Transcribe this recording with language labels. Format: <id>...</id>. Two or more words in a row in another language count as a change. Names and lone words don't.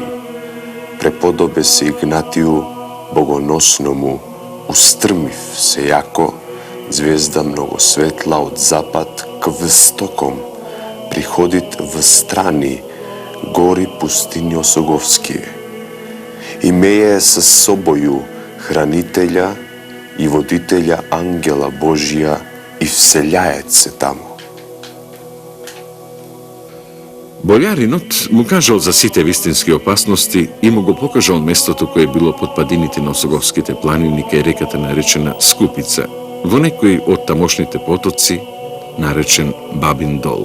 <cu>преподобе се Игнатију Богоносному, устрмив се јако звезда многу светла од запад к востоком, приходит в страни гори пустини Осоговские. Имеje със собою хранителја и водителја ангела Божија и вселяет се таму.</cu> <mk>Болјаринот му кажал за сите вистински опасности и му го покажал местото кое било под падините на Осоговските планини кај реката наречена Скупица, во некој од тамошните потоци, наречен Бабин дол.</mk>